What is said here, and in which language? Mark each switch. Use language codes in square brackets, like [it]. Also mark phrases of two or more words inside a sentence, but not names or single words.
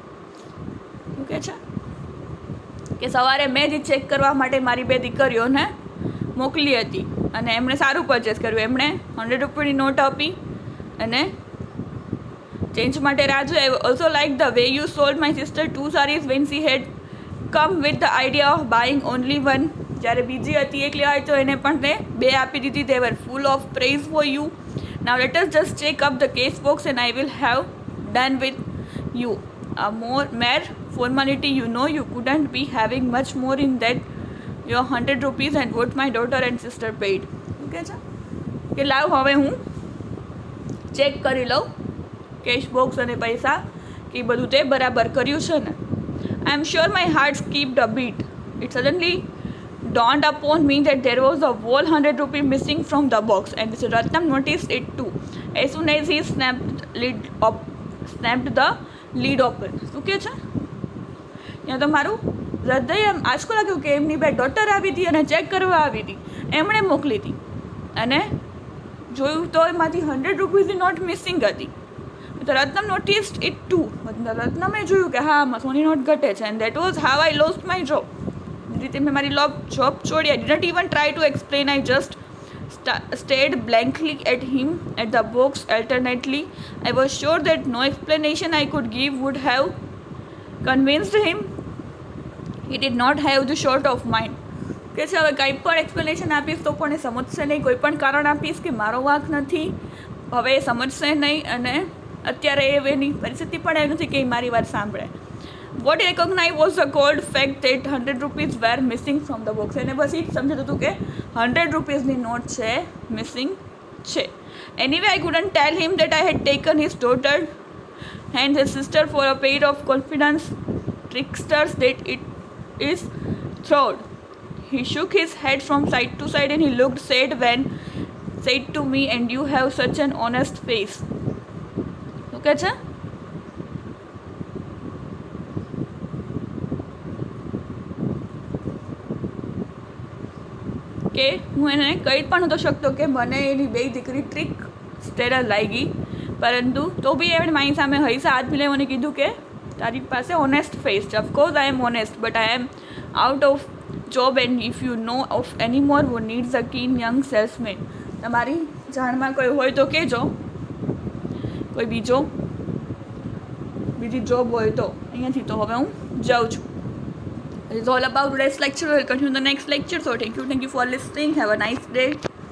[gu] ઓકે છે કે સવારે મેં જ ચેક કરવા માટે મારી બે દીકરીઓને મોકલી હતી અને એમણે સારું પરચેસ કર્યું. એમણે 100 રૂપિયાની નોટ આપી અને ચેન્જ માટે રાહ જોઈ. [en] I also like the way you sold my sister 2 sarees when she had come with the idea of buying only one. [gu] જ્યારે બીજી હતી એક લેવાય તો એને પણ તે બે આપી દીધી. [en] They were full of praise for you. Now let us just check up the case box and I will have done with you. A mere formality, you know. You couldn't be having much more in that your 100 rupees and what my daughter and sister paid. [gu] Okay છે કે લાવ હવે હું ચેક કરી લઉં [en] cash box [gu] અને પૈસા કે બધું તે બરાબર કર્યું છે ને. [en] I am sure my heart skipped a beat. It suddenly dawned upon me that there was a whole 100 rupee missing from the box, and Mr. Ratnam noticed it too. As soon as he snapped the lid open. [gu] શું કહે છે ત્યાં તો મારું હૃદય એમ આંચકો લાગ્યું કે એમની બે ડોટર આવી હતી અને ચેક કરવા આવી હતી, એમણે મોકલી હતી અને જોયું તો એમાંથી 100 રૂપીસની [en] note missing [gu] હતી. તો રત્નમ [en] noticed it too. [gu] રત્નમે જોયું કે હા આમાં સોની નોટ ઘટે છે. [en] And that was how I lost my job. [gu] એ રીતે મેં મારી જોબ છોડી. [en] I didn't even try to explain. I just stared blankly at him, at the box alternately. I was sure that no explanation I could give would have convinced him. He did not have the short of mind. [gu] કે છે હવે કંઈ પણ એક્સપ્લેનેશન આપીશ તો પણ એ સમજશે નહીં. કોઈ પણ કારણ આપીશ કે મારો વાંક નથી, હવે એ સમજશે નહીં અને અત્યારે એની પરિસ્થિતિ પણ એવી નથી કે એ મારી વાત સાંભળે. [en] What recognise was the cold fact that 100 rupees were missing from the box. [gu] એને બસ એ જ સમજતું હતું કે 100 રૂપીઝની નોટ છે મિસિંગ છે. [en] Anyway I couldn't tell him that I had taken his daughter and his sister for a pair of confidence tricksters that it is fraud. He shook his head from side to side and he looked sad when said to me, and you have such an honest face. [gu] Okay છે કે હું એને કહી પણ નહોતો શકતો કે મને એની બે દીકરી ટ્રીક સ્ટેરર લાગી, પરંતુ તો બી એણે મારી સામે હૈસા હાથ મિલાવી મને કીધું કે તારી પાસે [en] honest face [gu] છે. [en] Of course I am honest but I am out of job and if you know of any more who needs a keen young salesman. [gu] તમારી જાણમાં કોઈ હોય તો કહેજો, કોઈ બીજી જોબ હોય તો. અહીંયાથી તો હવે હું જાઉં છું. [en] It's all about today's lecture. We'll continue the next lecture. So thank you for listening. Have a nice day.